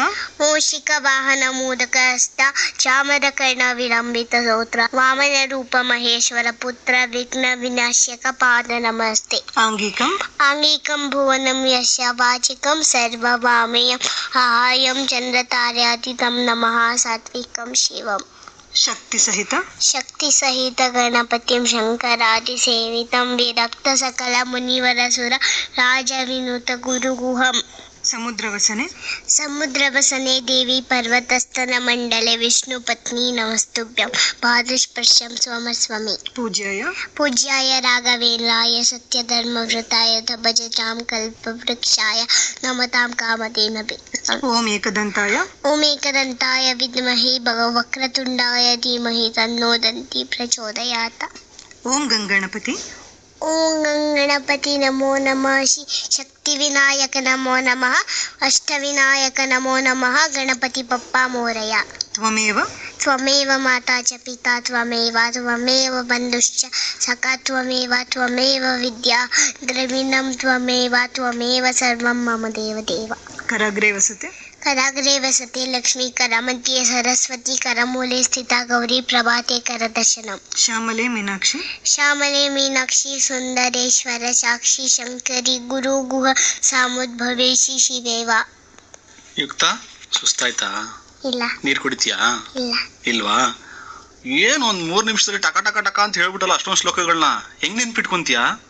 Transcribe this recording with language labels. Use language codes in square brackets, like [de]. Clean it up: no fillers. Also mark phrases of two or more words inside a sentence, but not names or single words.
[sa] ಮೂಷಿಕ ವಾಹನ ಮೂದಕ ಹಸ್ತ ಚಾಮರಕರ್ಣ ವಿಲಂಬಿತ ಸೂತ್ರ ವಾಮನ ರೂಪ ಮಹೇಶ್ವರ ಪುತ್ರ ವಿಘ್ನ ವಿನಾಶಕ ಪಾದ ನಮಸ್ತೆ. ಆಂಗಿಕಂ. ಆಂಗಿಕಂ ಭುವನಂ ಯಸ್ಯ ವಾಚಿಕಂ ಸರ್ವವಾಮಯಂ ಆಹಾಯಂ ಚಂದ್ರತಾರ್ಯಾತೀತಂ ನಮಃ ಸಾತ್ವಿಕಂ ಶಿವಂ. ಶಕ್ತಿ ಸಹಿತ. ಶಕ್ತಿ ಸಹಿತ ಗಣಪತಿಂ ಶಂಕರಾದಿ ಸೇವಿತಂ ವಿರಕ್ತ ಸಕಲ ಮುನಿವರ ಸುರ ರಾಜ ವಿನುತ ಗುರುಗುಹಂ. ಸಮುದ್ರವಸನೆ. ಸಮುದ್ರವಸನೆ ದೇವಿ ಪರ್ವತಸ್ಥನ ಮಂಡಲೆ ವಿಷ್ಣು ಪತ್ನಿ ನಮಸ್ತುಭ್ಯಂ ಪಾದಸ್ಪರ್ಶಂ ಸ್ವಮಸ್ವಮಿ. ಪೂಜ್ಯಾಯ. ಪೂಜ್ಯಾಯ ರಾಘವೇಂದ್ರಾಯ ಸತ್ಯಧರ್ಮವೃತಾಯ ಭಜತಾಂ ಕಲ್ಪವೃಕ್ಷಾಯ ನಮತಾಂ ಕಾಮಧೇನವೇ. ಓಂ ಏಕದಂತಾಯ. ಓಂ ಏಕದಂತಾಯ ವಿದ್ಮಹಿ ವಕ್ರತುಂಡಾಯ ಧೀಮಹಿ ತನ್ನೋ ದಂತಿ ಪ್ರಚೋದಯಾತ್. ಓಂ ಗಂಗಣಪತಿ. ಓಂ ಗಣಪತಿ ನಮೋ ನಮಃ. ಶಕ್ತಿ ವಿನಾಯಕ ನಮೋ ನಮಃ. ಅಷ್ಟವಿನಾಯಕ ನಮೋ ನಮಃ. [mr] गणपती बाप्पा मोरया. [sa] ತ್ವಮೇವ. ತ್ವಮೇವ ಮಾತಾ ಚ ಪಿತಾ ತ್ವಮೇವ ತ್ವಮೇವ ಬಂಧುಶ್ಚ ಸಖಾ ತ್ವಮೇವ ತ್ವಮೇವ ವಿದ್ಯಾ ದ್ರವಿಣಂ ತ್ವಮೇವ ತ್ವಮೇವ ಸರ್ವಂ ಮಮ ದೇವದೇವ. ಕರಾಗ್ರೇ ವಸತೆ. ಕರಾಗ್ರೇ ವಸತೆ ಲಕ್ಷ್ಮೀ ಕರಮಧ್ಯೆ ಸರಸ್ವತಿ ಕರಮೂಲೆ ಸ್ಥಿತ ಗೌರಿ ಪ್ರಭಾತೆ ಕರದರ್ಶನಂ. ಶ್ಯಾಮಲೆ ಮೀನಾಕ್ಷಿ. ಶ್ಯಾಮಲೆ ಮೀನಾಕ್ಷಿ ಸುಂದರೇಶ್ವರ ಸಾಕ್ಷಿ ಶಂಕರಿ ಗುರು ಗುಹ ಸಾಮುದ್ಭವೇಶಿ ಶಿವೇವ. [kn] ಯುಕ್ತ ಸುಸ್ತಾಯ್ತಾ? ಇಲ್ಲ. ನೀರ್ ಕುಡಿತೀಯಾ? ಇಲ್ಲ. ಇಲ್ವಾ? ಏನು ಒಂದ್ 3 ನಿಮಿಷದಲ್ಲಿ ಟಕ ಟಕ ಟಕ ಅಂತ ಹೇಳ್ಬಿಟ್ಟಲ್ಲ ಅಷ್ಟೊಂದು ಶ್ಲೋಕಗಳನ್ನ ಹೆಂಗ್ ನೆನ್ಪಿಟ್ಕೊಂತೀಯಾ?